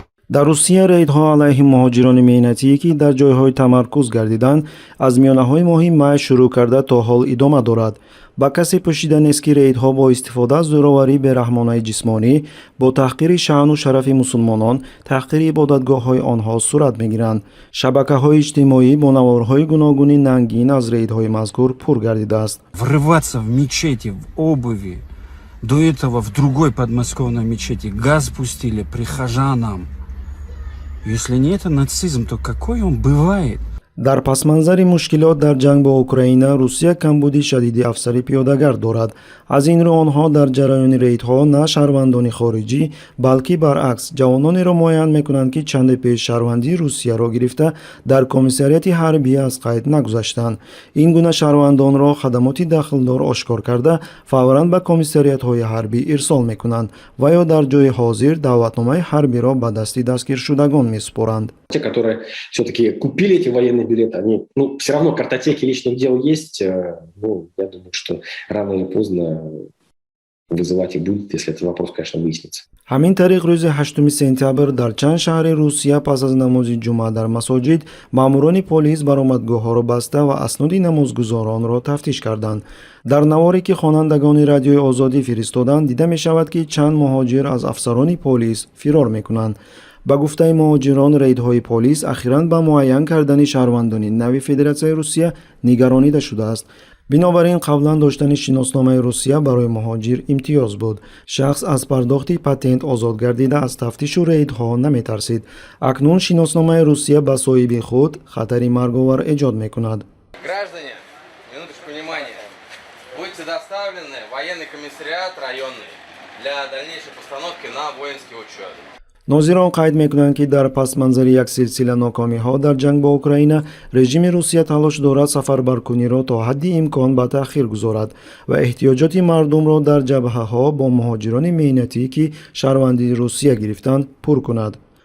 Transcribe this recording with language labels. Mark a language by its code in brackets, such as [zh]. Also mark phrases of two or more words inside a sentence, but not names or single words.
[tg] дар Русия рейдҳо алайҳи муҳоҷирони меҳнатие, ки дар ҷойҳои тамаркуз гардиданд, аз миёнаҳои моҳи май шурӯъ карда то ҳол идома дорад. ба касе пӯшида нест, ки рейдҳо бо истифода аз зӯроварӣ, бераҳмонаи ҷисмонӣ, бо таҳқири шаъну шарафи мусулмонон, таҳқири ибодатгоҳҳои онҳо сурат мегиранд. Шабакаҳои иҷтимоӣ бо наворҳои гуногуни нангин аз рейдҳои мазкур пур гардидааст. [ru] Врываться в мечети, в обуви. До этого в другой подмосковной мечети газ пустили прихожанам. Если не это нацизм, то какой он бывает? [tg] дар пасманзари мушкилот дар ҷанг бо Украина, Русия камбуди шадиди афсари пиёдагард дорад. аз ин рӯ онҳо дар ҷараёни рейдҳо на шаҳрвандони хориҷӣ, балки баръакс ҷавононеро муайян мекунанд, ки чанде пеш шаҳрвандии Русияро гирифта дар комиссарияти ҳарбӣ аз қайд нагузаштанд. ин гуна шаҳрвандонро хадамоти дахлдор ошкор карда, фавран ба комиссариятҳои ҳарбӣ ирсол мекунанд ва ё дар ҷои ҳозир даъватномаи ҳарбиро ба дасти дастгиршудагон месупоранд. [ru] Те, которые все-таки купили эти военные билеты, они, все равно картотеки личных дел есть. Я думаю, что рано или поздно вызывать их будет, если этот вопрос, конечно, выяснится. [tg] ҳамин тариқ рӯзи 8 сентябр дар чанд шаҳри Русия пас аз намози ҷумъа дар масоҷид, маъмурони полис баромадгоҳҳоро баста ва асноди намозгузоронро тафтиш карданд. дар наворе, ки хонандагони радиои озодӣ фиристоданд, дида мешавад, ки чанд муҳоҷир аз афсарони полис фирор мекунанд. ба гуфтаи муҳоҷирон, рейдҳои полис ахиран ба муайян кардани шаҳрвандони нави Федератсияи Русия нигаронида шудааст. бинобар ин қаблан доштани шиносномаи Русия барои муҳоҷир имтиёз буд. шахс аз пардохти патент озод гардида аз тафтишу рейдҳо наметарсид. акнун шиносномаи Русия ба соҳиби худ хатари марговар эҷод мекунад. [ru] Граждане, минуточку внимания. Будьте доставлены в военный комиссариат районный для дальнейшей постановки на воинский учет. [tg] нозирон қайд мекунанд, ки дар пасманзари як силсила нокомиҳо дар ҷанг бо Украина, режими Русия талош дорад сафарбаркуниро то ҳадди имкон ба таъхир гузорад ва эҳтиёҷоти мардумро дар ҷабҳаҳо бо муҳоҷирони меҳнатӣ, ки шаҳрвандии Русия гирифтанд, пур кунад.